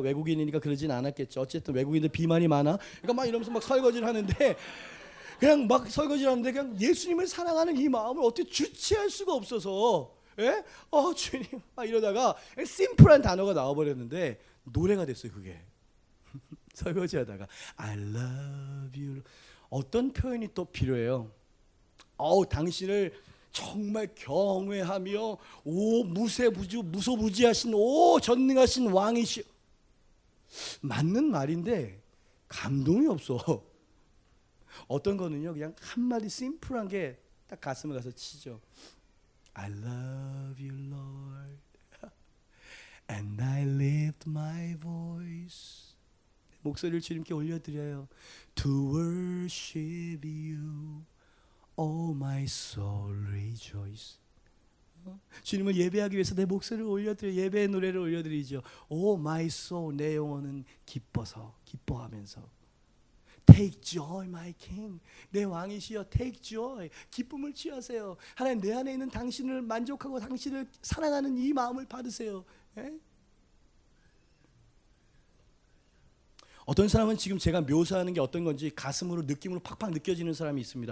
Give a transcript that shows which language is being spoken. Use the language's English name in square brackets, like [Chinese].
[Korean] 외국인이니까 그러진 않았겠죠. 어쨌든 외국인들 비만이 많아. 그러니까 막 이러면서 막 설거지를 하는데, 그냥 막 설거지를 하는데 그냥 예수님을 사랑하는 이 마음을 어떻게 주체할 수가 없어서, 예? 주님 막 이러다가 심플한 단어가 나와버렸는데 노래가 됐어요. 그게 설거지하다가 [English] I love you. [Korean] 어떤 표현이 또 필요해요? 당신을 정말 경외하며 무소부지하신 전능하신 왕이시. 맞는 말인데 감동이 없어. 어떤 거는요, 그냥 한마디 심플한 게 딱 가슴에 가서 치죠. [English] I love you, Lord, and I lift my voice. [Korean] 목소리를 주님께 올려드려요. [English] To worship you, oh my soul rejoice. [Korean] 주님을 예배하기 위해서 내 목소리를 올려드려, 예배의 노래를 올려드리죠. [English] Oh my soul, [Korean] 내 영혼은 기뻐하면서 [English] Take joy, my king. [Korean] 내 왕이시여, [English] take joy. [Korean] 기쁨을 취하세요. 하나님, 내 안에 있는 당신을 만족하고 당신을 사랑하는 이 마음을 받으세요. 에? 어떤 사람은 지금 제가 묘사하는 게 어떤 건지 가슴으로 느낌으로 팍팍 느껴지는 사람이 있습니다.